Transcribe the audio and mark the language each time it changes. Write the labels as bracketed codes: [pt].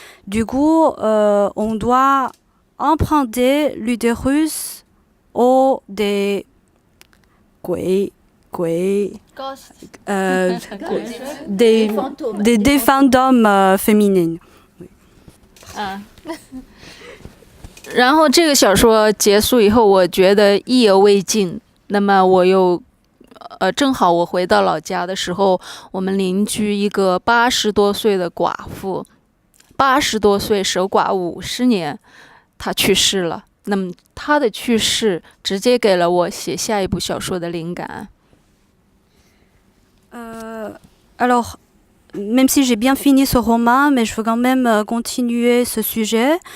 [fr] Du coup, on doit emprunter l'utérus aux des des fantômes féminines. [zh] 然后这个小说结束以后，我觉得意犹未尽。那么我又正好我回到老家的时候，我们邻居一个80多岁的寡妇，80多岁守寡50年，她去世了。那么她的去世直接给了我写下一部小说的灵感。 [fr] Alors, même si j'ai bien fini ce roman, mais je veux quand même continuer ce sujet.